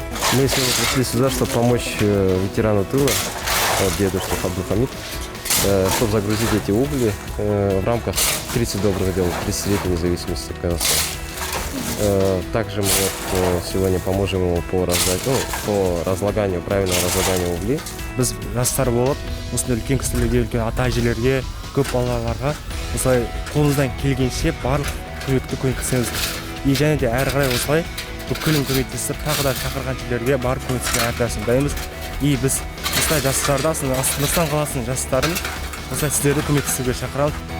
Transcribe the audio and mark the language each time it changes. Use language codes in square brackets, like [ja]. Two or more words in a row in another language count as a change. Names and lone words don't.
[ru] Мы сегодня пришли сюда, чтобы помочь ветерану тыла, дедушке Абдулхамид, чтобы загрузить эти угли в рамках 30 добрых дел, 30-летней независимости Казахстана. Также мы сегодня поможем ему по разлаганию, правильному разлаганию углей. [kk] Біз жастар болып, осындай үлкен кісілерге, үлкен ата-әжелерге, көп балаларға осылай қолымыздан келгенше барлық көмекті көмектесеміз. Және де әрі қарай осылай бүкілін көмектесіп, тағы да шақырған жерлерге барып көмектесуге әрдайым дайынбыз. Біз осылай жастарды, Нұрсұлтан қаласының жастарын осылай сіздерді көмектесуге шақырамыз.